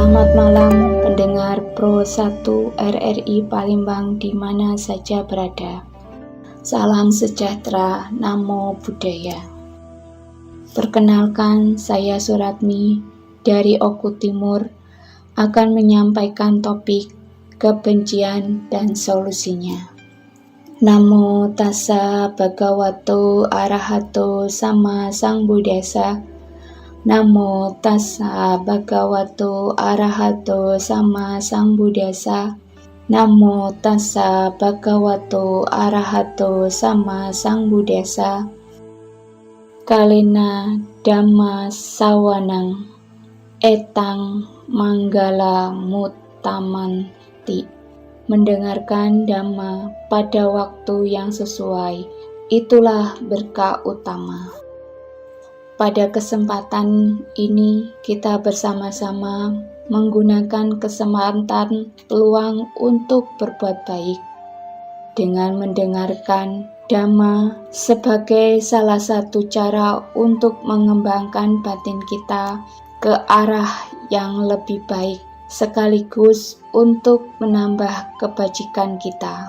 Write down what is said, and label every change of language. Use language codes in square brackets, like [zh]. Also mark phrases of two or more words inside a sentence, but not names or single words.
[id] Selamat malam pendengar Pro 1 RRI Palembang di mana saja berada. Salam sejahtera, [pi] Namo Buddhaya. [id] Perkenalkan, saya Suratmi dari Oku Timur akan menyampaikan topik kebencian dan solusinya. [pi] Namo tassa bhagavato arahato sama sambuddhassa. Namo tassa bhagavato arahato sama sambuddhassa. Namo tassa bhagavato arahato sama sambuddhassa. Kalena dhamma sawanang etang manggala muttamanti. [id] Mendengarkan dhamma pada waktu yang sesuai, itulah berkah utama. Pada kesempatan ini kita bersama-sama menggunakan kesempatan peluang untuk berbuat baik dengan mendengarkan dhamma sebagai salah satu cara untuk mengembangkan batin kita ke arah yang lebih baik sekaligus untuk menambah kebajikan kita.